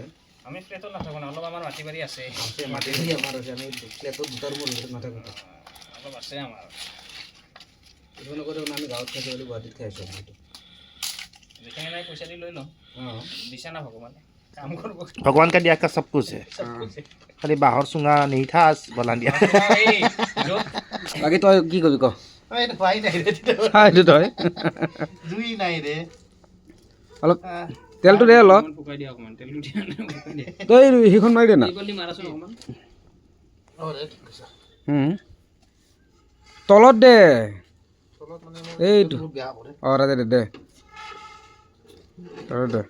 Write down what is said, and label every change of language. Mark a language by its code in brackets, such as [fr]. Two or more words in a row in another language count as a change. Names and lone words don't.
[as] আমি ফ্লেটত নাথাকোঁ অলপ আমাৰ মাটি বাৰী আছে মাটি আমাৰ আছে আমি ফ্লেটত দুটা ৰুমৰ ভিতৰত নাথাকোঁ অলপ আছে আমাৰ এইটো নকৰি আমি গাঁৱত খাইছোঁ বুলি গুৱাহাটীত খাইছোঁ সেইটো যিখিনি নাই পইচা দি লৈ লওঁ দিছে না ভগৱানে কাম কৰিব [hi] भगवान का दिया का सब कुछ है खाली बाहर चुंगा नहीं था बोला दिया [as] বাকী তই কি কবি ক এইটো ভাই নাই ৰে এইটো তই জুই নাই ৰে অলপ তেলটো দে অলপ শুকাই দিয়া অকণমান তেলটো দিয়া নাই শুকাই দিয়া তই সেইখন মাৰি দে না এইকলি মাৰাচোন অকণমান তলত দে এইটো অঁ দে দে দে তলত দে